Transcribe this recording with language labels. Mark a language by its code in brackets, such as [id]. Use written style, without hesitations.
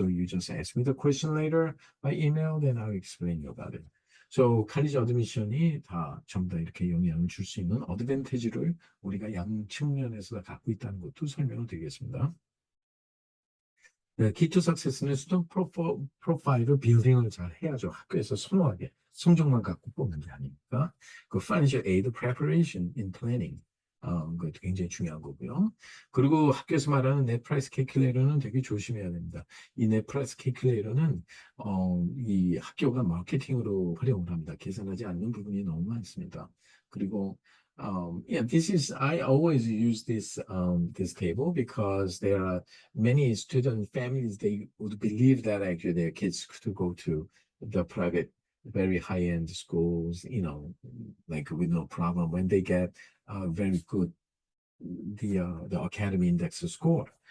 [en] So you just ask me the question later by email, then I'll explain you about it. [ko] So 칼리지 어드미션이 다 전부 다 이렇게 영향을 줄 수 있는 어드밴티지를 우리가 양 측면에서 갖고 있다는 것도 설명을 드리겠습니다. 네, Key to Success는 스튜던트 프로파일을 빌딩을 잘 해야죠. 학교에서 선호하게 성적만 갖고 뽑는 게 아니니까. 그 Financial Aid Preparation in Planning 그것도 굉장히 중요한 거고요. 그리고 학교에서 말하는 Net Price Calculator는 되게 조심해야 됩니다. 이 Net Price Calculator는 이 학교가 마케팅으로 활용을 합니다. 계산하지 않는 부분이 너무 많습니다. 그리고 [en] yeah, I always use this table because there are many student families, they would believe that actually their kids could go to the private, very high-end schools, like with no problem when they get very good the academy index score.